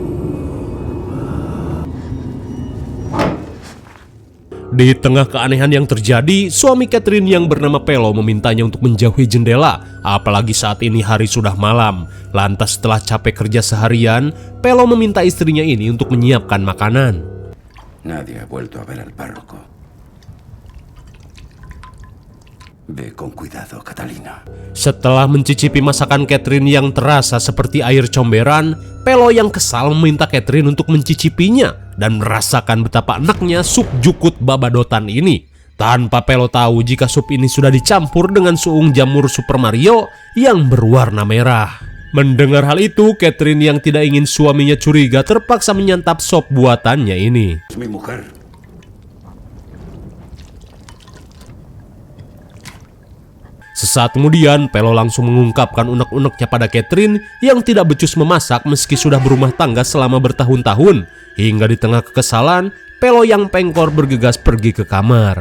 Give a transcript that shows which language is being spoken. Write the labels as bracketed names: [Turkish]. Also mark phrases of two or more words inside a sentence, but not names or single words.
[Indonesian] Di tengah keanehan yang terjadi, suami Catherine yang bernama Pelo memintanya untuk menjauhi jendela, apalagi saat ini hari sudah malam. Lantas setelah capek kerja seharian, Pelo meminta istrinya ini untuk menyiapkan makanan. [Spanish] Nadie ha vuelto a ver al párroco. Ve con cuidado, Catalina. [Indonesian] Setelah mencicipi masakan Catherine yang terasa seperti air comberan, Pelo yang kesal meminta Catherine untuk mencicipinya dan merasakan betapa enaknya sup [Sundanese] jukut babadotan [Indonesian] ini. Tanpa Pelo tahu jika sup ini sudah dicampur dengan suung jamur Super Mario yang berwarna merah. Mendengar hal itu, Catherine yang tidak ingin suaminya curiga terpaksa menyantap sop buatannya ini. [Spanish] Mi mujer. [Indonesian] Sesaat kemudian, Pelo langsung mengungkapkan unek-uneknya pada Catherine yang tidak becus memasak meski sudah berumah tangga selama bertahun-tahun. Hingga di tengah kekesalan, Pelo yang pengkor bergegas pergi ke kamar.